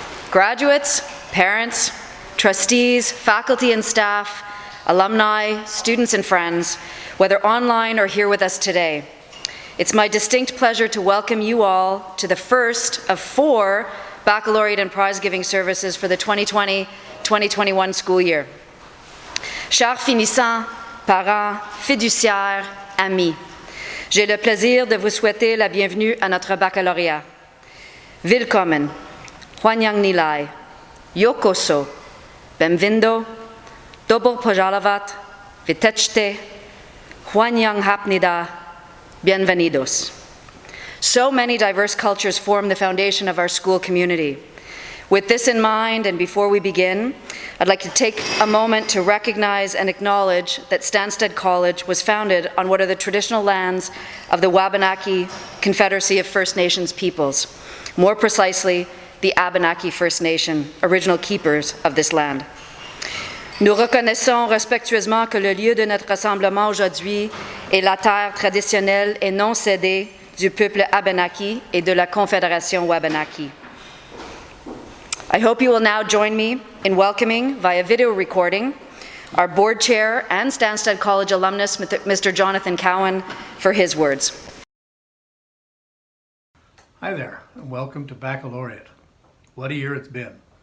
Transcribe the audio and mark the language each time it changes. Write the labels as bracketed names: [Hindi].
[English] Graduates, parents, trustees, faculty and staff, alumni, students and friends, whether online or here with us today. It's my distinct pleasure to welcome you all to the first of 4 baccalaureate and prize-giving services for the 2020-2021 school year. [French] Chers finissants, parents, fiduciaires, amis, j'ai le plaisir de vous souhaiter la bienvenue à notre baccalauréat. Willkommen, Hwanyang Nilai, Yokoso, Benvindo, Dobro Požalovat, Vitečte, Hwanyang Hapnida, Bienvenidos. [English] So many diverse cultures form the foundation of our school community. With this in mind, and before we begin, I'd like to take a moment to recognize and acknowledge that Stanstead College was founded on what are the traditional lands of the Wabanaki Confederacy of First Nations peoples. More precisely, the Abenaki First Nation, original keepers of this land. [French] Nous reconnaissons respectueusement que le lieu de notre rassemblement aujourd'hui est la terre traditionnelle et non cédée du peuple Abenaki et de la Confédération Wabanaki. [English] I hope you will now join me in welcoming, via video recording, our board chair and Stanstead College alumnus, Mr. Jonathan Cowen, for his words. Hi there, and welcome to Baccalaureate. What a year it's been.